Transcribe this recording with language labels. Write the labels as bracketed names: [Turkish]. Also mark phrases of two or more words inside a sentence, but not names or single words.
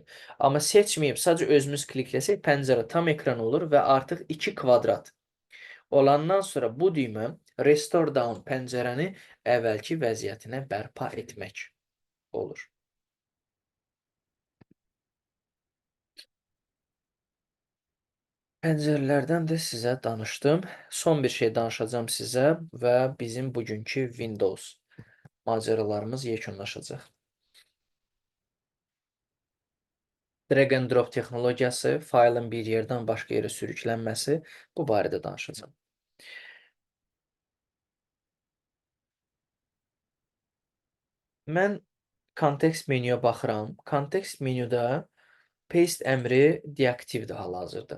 [Azerbaijani] Amma seçməyib, sadəcə özümüz klikləsək, pəncərə tam ekran olur və artıq 2 kvadrat olandan sonra bu düymə [English] Restore Down [Azerbaijani] pəncərəni əvvəlki vəziyyətinə bərpa etmək olur. Pəncərələrdən də sizə danışdım. Son bir şey danışacağım sizə və bizim bugünkü Windows macəralarımız yekunlaşacaq. [English] Drag and drop [Azerbaijani] texnologiyası, faylın bir yerdən başqa yerə sürüklənməsi, bu barədə danışacağım. Mən kontekst menyuya baxıram. Kontekst menyuda paste əmri deaktivdir hal-hazırda.